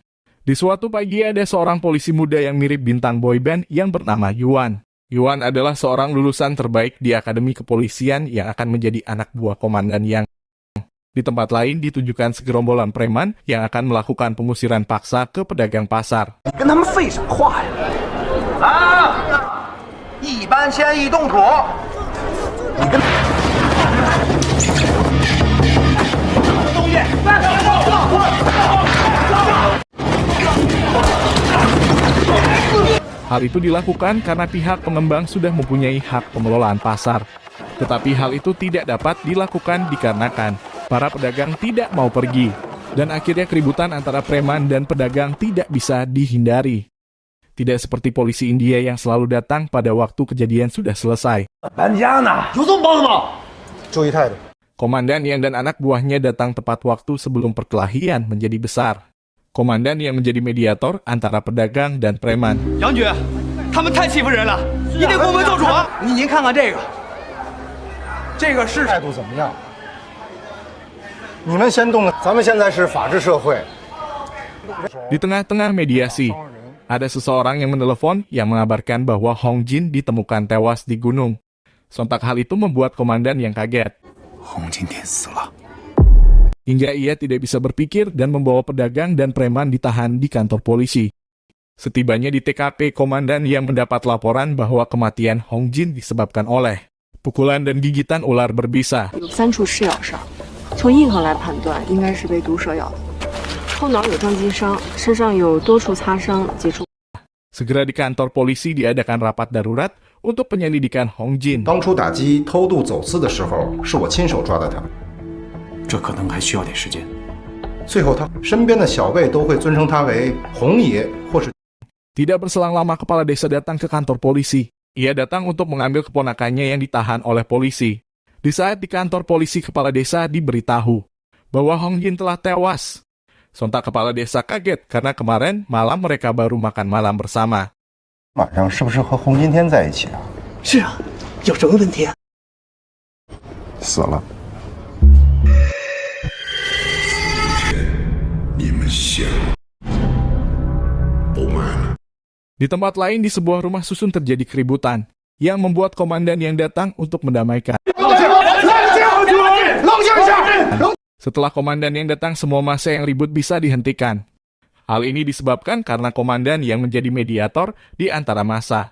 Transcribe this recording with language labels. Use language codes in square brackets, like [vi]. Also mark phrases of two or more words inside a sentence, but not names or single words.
[id] Di suatu pagi ada seorang polisi muda yang mirip bintang boyband yang bernama Yuan. Yuan adalah seorang lulusan terbaik di Akademi Kepolisian yang akan menjadi anak buah Komandan Yang. Di tempat lain ditunjukkan segerombolan preman yang akan melakukan pengusiran paksa ke pedagang pasar. [zh] 跟他们废什么话呀？啊！一般先一动土。你跟东西， [id] Hal itu dilakukan karena pihak pengembang sudah mempunyai hak pengelolaan pasar. Tetapi hal itu tidak dapat dilakukan dikarenakan para pedagang tidak mau pergi. Dan akhirnya keributan antara preman dan pedagang tidak bisa dihindari. Tidak seperti polisi India yang selalu datang pada waktu kejadian sudah selesai. [zh] 搬家呢？有这么忙的吗？注意态度。 [id] Komandan Yang dan anak buahnya datang tepat waktu sebelum perkelahian menjadi besar. Komandan Yang menjadi mediator antara pedagang dan preman. [zh] 杨局，他们太欺负人了，你得给我们做主啊！您看看这个，这个是态度怎么样？你们先动了，咱们现在是法治社会。 [id] Di tengah-tengah mediasi, ada seseorang yang menelepon yang mengabarkan bahwa Hong Jin ditemukan tewas di gunung. Sontak hal itu membuat komandan Yang kaget. [zh] 红今天死了。 [id] Hingga ia tidak bisa berpikir dan membawa pedagang dan preman ditahan di kantor polisi. Setibanya di TKP, komandan Yang mendapat laporan bahwa kematian Hong Jin disebabkan oleh pukulan dan gigitan ular berbisa. [zh] 有3处试咬伤，从印痕来判断，应该是被毒蛇咬的。后脑有撞击伤，身上有多处擦伤，接触。 [id] Segera di kantor polisi diadakan rapat darurat untuk penyelidikan Hong Jin. [zh] 当初打击偷渡走私的时候，是我亲手抓的他。这可能还需要点时间。最后，他身边的小辈都会尊称他为红爷，或是 [id] Tidak berselang lama kepala desa datang ke kantor polisi. Ia datang untuk mengambil keponakannya yang ditahan oleh polisi. Di saat di kantor polisi, kepala desa diberitahu bahwa Hong Jin telah tewas. Sontak kepala desa kaget karena kemarin malam mereka baru makan malam bersama. [zh] 晚上是不是和洪今天在一起啊？是啊，有什么问题啊？死了。你们想都卖了。 [id] Di tempat lain di sebuah rumah susun terjadi keributan yang membuat komandan Yang datang untuk mendamaikan. Setelah komandan Yang datang, semua massa yang ribut bisa dihentikan. Hal ini disebabkan karena komandan Yang menjadi mediator di antara massa.